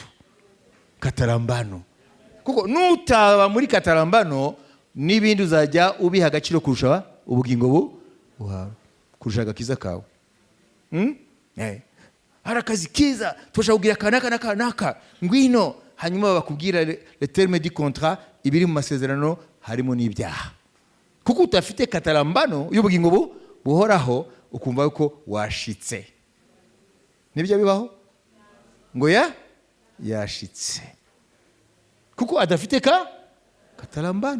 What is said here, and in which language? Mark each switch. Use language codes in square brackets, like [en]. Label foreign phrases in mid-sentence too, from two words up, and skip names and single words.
[rw] Katarambano kuko nutaba muri katarambano n'ibindi uzajya ubiha agaciro kurusha ubugingo kurusha agakiza kawe. Hari akazi kiza tushaka kugira kanaka ngwino, hanyuma bakubwira [fr] le terme du contrat, [rw] ibiri mu masezerano harimo n'ibyaha. Kuko utafite katarambano y'ubugingo buhoraho, ukumva yuko washitse. Nibyo bibaho ngo yashitse, kuko adafite katarambano.